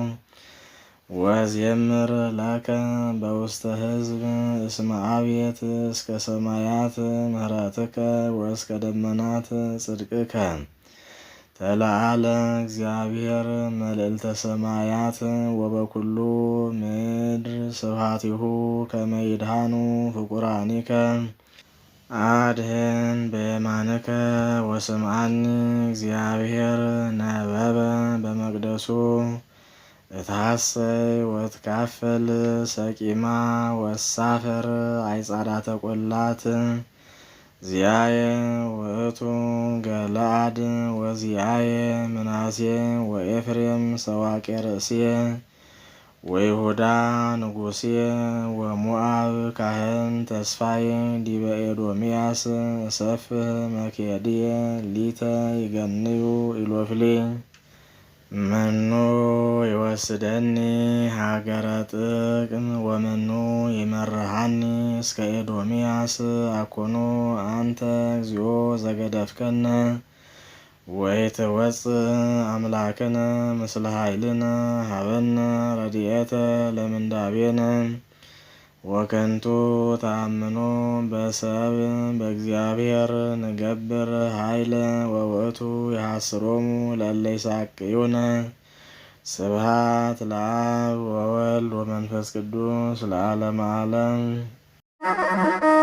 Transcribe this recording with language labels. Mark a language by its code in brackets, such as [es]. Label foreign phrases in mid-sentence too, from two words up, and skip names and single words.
[gez] ወያዜምር ለከ በውስተ ሕዝብ እስመ አብየት እስከ ሰማያት ምሕረትከ ወእስከ ደመናት ጽድቅከ ተለዓለ እግዚአብሔር መልዕልተ ሰማያት ወበኩሉ ምድር ስብሐቲሁ ከመ ይድኃኑ ፍቁራኒከ አድኅን በየማንከ ወስምዓኒ እግዚአብሔር ነበበ በመቅደሱ እትሐሰይ ወትካፈል ሰቂማ ወሳፈር አይጻዳተ ቈላት ዚአየ ውእቱ ገለአድ ወዚአየ ምናሴ ወኤፍሬም ሰዋቄ ርእስየ ወይሁዳ ንጉሥየ ወሞዓብ ካህን ተስፋዬ ዲበ ኤዶምያስ እሰፍህ መኬድየ ሊተ ይገንዩ ኢሎፍሌ መኑ ይወስደኒ ሀገረ ጥቅም ወመኑ ይመርሃኒ እስከ ኤዶምያስ አኮኑ አንተ እግዚኦ ዘገደፍከነ ወይትወፅእ አምላክነ ምስለ ኃይልነ ሀበነ ረድኤተ ለምንዳቤነ ወከንቱ ተአምኖ በሰብ በእግዚአብሔር ንገብር ኃይለ ወውእቱ ይሐስሮሙ ለእለ ይሳቅዩነ። ስብሐት ለአብ ወወልድ ወመንፈስ ቅዱስ ለዓለመ ዓለም።